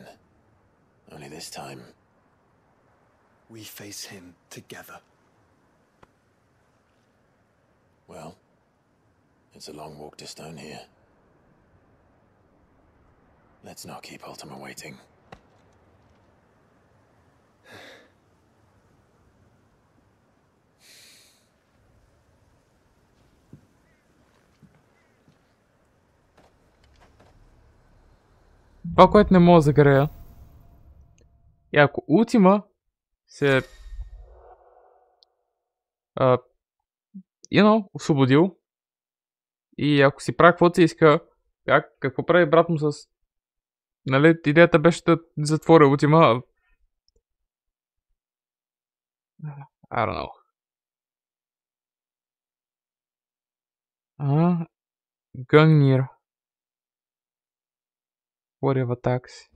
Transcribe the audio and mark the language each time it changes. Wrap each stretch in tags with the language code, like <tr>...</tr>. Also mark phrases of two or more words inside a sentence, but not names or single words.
<en>Only this time, we face him together. Well, It's a long walk to Stone here. Let's not keep Ultima waiting.</en> <bg>Това, което не мога да загрея. И ако Ултима се освободил и ако си прави каквото се иска, какво прави брат му с... Нали, идеята беше да затворя Ултима.</bg> <en>I don't know. Gungnir. Whatever attacks.</en>